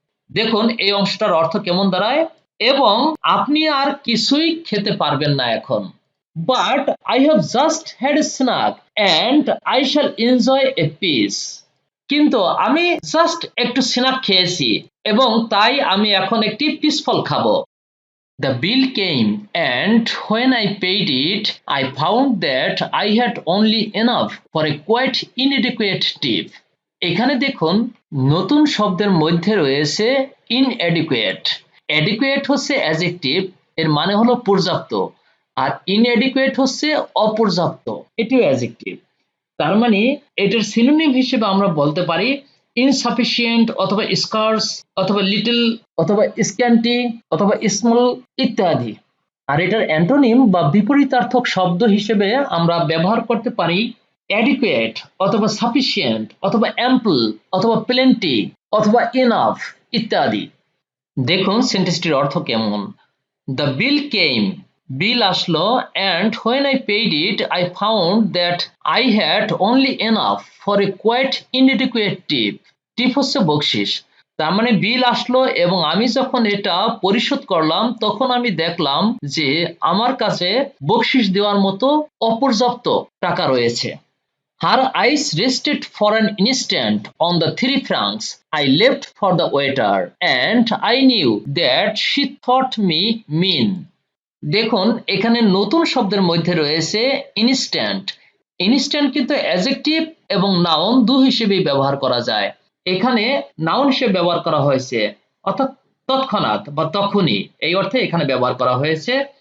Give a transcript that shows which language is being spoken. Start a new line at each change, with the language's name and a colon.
Bangla: দেখুন এই অংশটার অর্থ কেমন দাঁড়ায়, এবং আপনি আর কিছুই খেতে পারবেন না এখন।
English: But I have just had a snack and I shall enjoy a piece.
Bangla: কিন্তু আমি জাস্ট একটু স্ন্যাক খেয়েছি এবং তাই আমি এখন একটি পিসফল খাবো।
English: The bill came and when I paid it, I found that I had only enough for a quite inadequate tip.
Bangla: এখানে দেখুন নতুন শব্দের মধ্যে রয়েছে ইনএডিকুয়েট। অ্যাডিকুয়েট হচ্ছে অ্যাডজেক্টিভ, এর মানে হলো পর্যাপ্ত, আর ইনএডিকুয়েট হচ্ছে অপর্যাপ্ত, এটিও অ্যাডজেক্টিভ। তার মানে এটার সিনোনিম হিসেবে আমরা বলতে পারি ইনসাফিসিয়েন্ট অথবা স্কার্স অথবা লিটল অথবা স্ক্যান্টি অথবা স্মল ইত্যাদি। আর এটার অ্যান্টোনিম বা বিপরীতার্থক শব্দ হিসেবে আমরা ব্যবহার করতে পারি অ্যাডিকুয়েট অথবা সাফিসিয়েন্ট অথবা অ্যাম্পল অথবা প্লেন্টি অথবা ইনাফ ইত্যাদি। দেখুন সেন্টেন্সটির অর্থ কেমন।
English: the bill came,
Bangla: বিল আসলো,
English: and when I paid it I found that I had only enough for a quite inadequate tip.
Bangla: টিপ হচ্ছে বকশিস। তার মানে বিল আসলো এবং আমি যখন এটা পরিশোধ করলাম তখন আমি দেখলাম যে আমার কাছে বকশিস দেওয়ার মতো অপর্যাপ্ত টাকা রয়েছে।
English: Her eyes rested for an instant on the 3 francs I left for the waiter, and I knew that she thought me mean.
Bangla: দেখুন এখানে নতুন শব্দের মধ্যে রয়েছে ইনস্ট্যান্ট। ইনস্ট্যান্ট কিন্তু অ্যাডজেক্টিভ এবং নাউন দুই হিসেবেই ব্যবহার করা যায়। এখানে নাউন হিসেবে ব্যবহার করা হয়েছে, অর্থাৎ তৎক্ষণাৎ বা তখনই, এই অর্থে এখানে ব্যবহার করা হয়েছে।